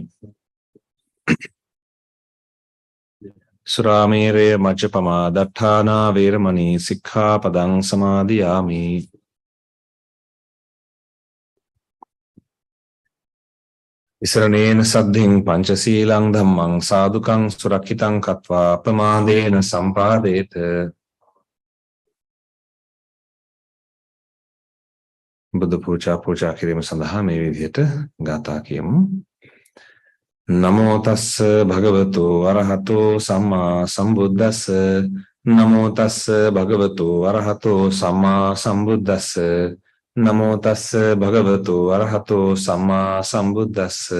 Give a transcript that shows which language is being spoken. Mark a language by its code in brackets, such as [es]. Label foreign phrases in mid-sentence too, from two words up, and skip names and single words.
[pi] සුරාමේරය මජ්ජපමා දට්ඨානා වේරමණී සික්ඛාපදං සමාදියාමි ඉසරණේන සද්ධින් පංචශීලං ධම්මං සාදුකං සුරක්ෂිතං කତ୍වා අපමාදේන සම්පාදේත [si] බුද්ධ පූජා කිරීම සඳහා මේ විදිහට ගාථා කියමු. [pi] නමෝ තස්ස භගවතු අරහතෝ සම්මා සම්බුද්දස්ස නමෝ තස්ස භගවතු අරහතෝ සම්මා සම්බුද්දස්ස නමෝ තස්ස භගවතු අරහතෝ සම්මා සම්බුද්දස්ස